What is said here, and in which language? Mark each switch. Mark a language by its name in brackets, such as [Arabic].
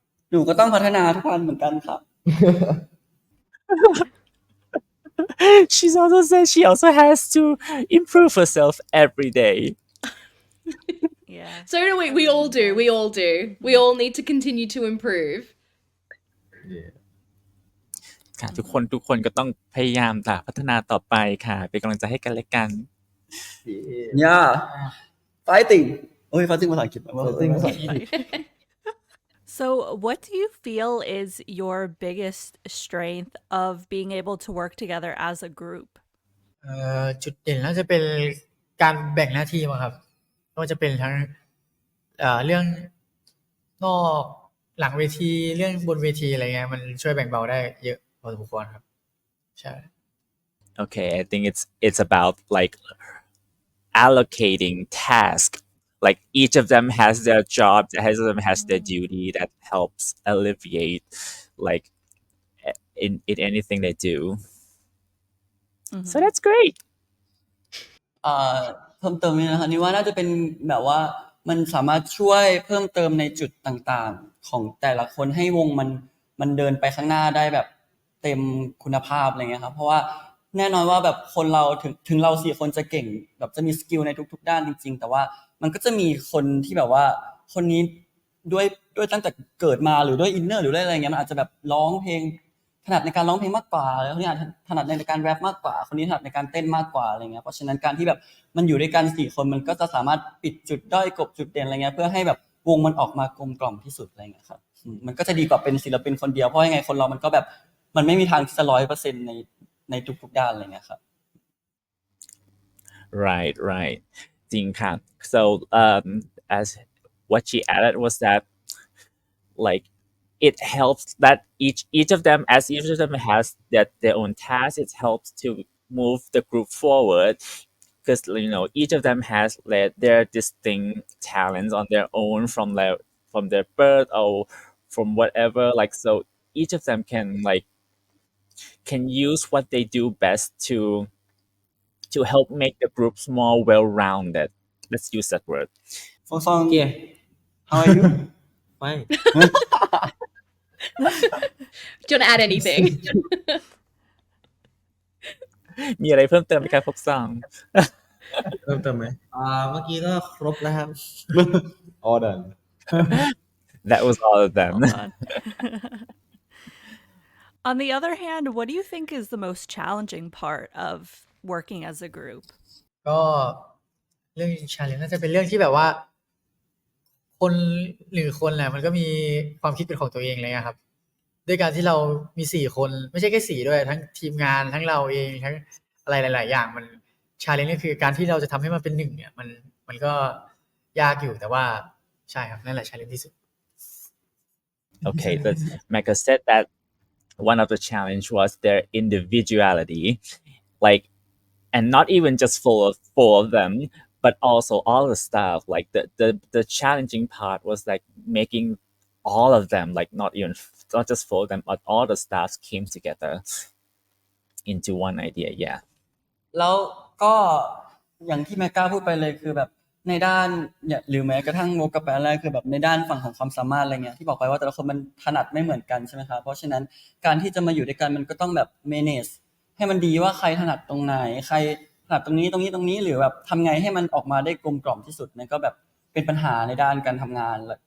[Thai] หนูก็ต้องพัฒนาทุกวันเหมือนกันครับ [English] She's also said she also has to improve herself every day. Yeah. So do we. We all do. We all do. We all need to continue to improve. yeah [Thai] ค่ะทุกคนก็ต้องพยายามพัฒนาต่อไปค่ะเป็นกำลังใจให้กันและกัน fighting โอ้ย fighting ภาษาอังกฤษ Fighting ภาษาอังกฤษ [English] So, what do you feel is your biggest strength of being able to work together as a group? [Thai] จุดเด่นน่าจะเป็นการแบ่งหน้าที่มั้งครับก็จะเป็นทั้งเรื่องนอกหลังเวทีเรื่องบนเวทีอะไรเงี้ยมันช่วยแบ่งเบาได้เยอะพอสมควรครับใช่ [English] Okay, I think it's about like allocating tasks. Like each of them has their job, each of them has their duty that helps alleviate like in anything they do. So that's great. [Thai] เพิ่มเติมนี่นะคะนี่ว่าน่าจะเป็นแบบว่ามันสามารถช่วยเพิ่มเติมในจุดต่างๆของแต่ละคนให้วงมันเดินไปข้างหน้าได้แบบเต็มคุณภาพอะไรเงี้ยครับเพราะว่าแน่นอนว่าแบบคนเราถึงเรา4คนจะเก่งแบบจะมีสกิลในทุกๆด้านจริงๆแต่ว่ามันก็จะมีคนที่แบบว่าคนนี้ ด้วยตั้งแต่เกิดมาหรือด้วยอินเนอร์หรือด้วยอะไรเงี้ยมันอาจจะแบบร้องเพลงถนัดในการร้องเพลงมากกว่าแล้วคนนี้อาจจะถนัดในการแรปมากกว่าคนนี้ถนัดในการเต้นมากกว่าอะไรเงี้ยเพราะฉะนั้นการที่แบบมันอยู่ด้วยกัน4คนมันก็จะสามารถปิดจุดด้อยกลบจุดเด่นอะไรเงี้ยเพื่อให้แบบวงมันออกมากลมกล่อมที่สุดอะไรเงี้ยครับมันก็จะดีกว่าเป็นศิลปินคนเดียวเพราะยังไงคนเรามันก็แบบมันไม่มีทางที่จะ 100% ในทุกๆด้านอะไรเงี้ยครับ [English] Right. [Thai] จริงค่ะ [English] So as what she added was that like it helps that each of them as each of them has their own tasks it helps to move the group forward because each of them has their distinct talents on their own from their birth or from whatever like so each of them can use what they do best to help make the groups more well-rounded let's use that word Fosong Yeah. how are you [Thai] ไม่ [English] Do you want to add anything? [Thai] มีอะไรเพิ่มเติมไหมครับพวกสอง เริ่มเติมไหม เมื่อกี้ก็ครบแล้วครับ [English] all done That was all of them. Well done. On the other hand, what do you think is the most challenging part of working as a group? [Thai] ก็เรื่องชาเลนจ์น่าจะเป็นเรื่องที่แบบว่า คนหนึ่งคนแหละมันก็มีความคิดเป็นของตัวเองเลยอะครับ ด้วยการที่เรามี4คนไม่ใช่แค่4ด้วยทั้งทีมงานทั้งเราเองทั้งอะไรหลายๆอย่างมันชาเลนจ์ก็คือการที่เราจะทำให้มันเป็น1เนี่ยมันก็ยากอยู่แต่ว่าใช่ครับนั่นแหละชาเลนจ์ที่สุด [English] Okay, but Mecca said that one of the challenge was their individuality, like, and not even just four of them, but also all the staff. Like the challenging part was like making all of them, like not just four of them, but all the staffs came together into one idea. Yeah. [Thai] แล้วก็อย่างที่แมกกาพูดไปเลยคือแบบในด้านเนี่ยหรือแม้กระทั่งวกกลับไปอะไรคือแบบในด้านฝั่งของความสามารถอะไรเงี้ยที่บอกไปว่าแต่ละคนมันถนัดไม่เหมือนกันใช่ไหมครับเพราะฉะนั้นการที่จะมาอยู่ด้วยกันมันก็ต้องแบบ manage ให้มันดีว่าใครถนัดตรงไหนใครถนัดตรงนี้หรือแบบทำไงให้มันออกมาได้กลมกล่อมที่สุดนั่นก็แบบเป็นปัญหาในด้านการทำงาน